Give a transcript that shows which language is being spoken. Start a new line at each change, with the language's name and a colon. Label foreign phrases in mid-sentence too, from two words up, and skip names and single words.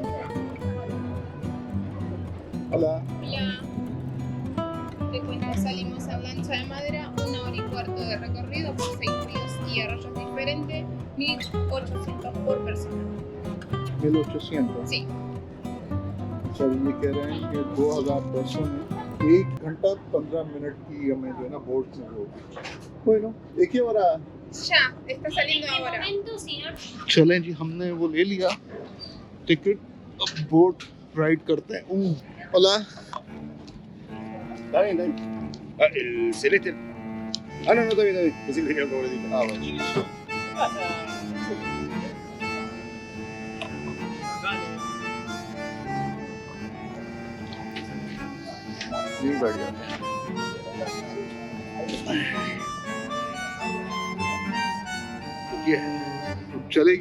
Spanish: Hola. Hola. Te cuento, salimos a Lancha de Madera, 1 hora y cuarto de recorrido por 6 ríos y arroyos diferentes, 1.800 por persona. 1800? Sí.
Hindi: सर ये कह रहे हैं कि 2000 पैसों में 1 घंटा 15 मिनट की हमें जो है ना बोट में होगी। bueno, एक ही हो रहा।
Spanish: Ya, está saliendo ahora.
Hindi: चलें जी, हमने वो ले लिया टिकट, अब
English: boat ride
Hindi: करते हैं।
Spanish: Hola. Está bien, está bien. Ah, el celeste. Ah, no, no, está bien, está bien. Pensé que tenía otro boletito. Ah, bueno.
Hindi: नहीं बैठ जाते। ये है, चलेगी।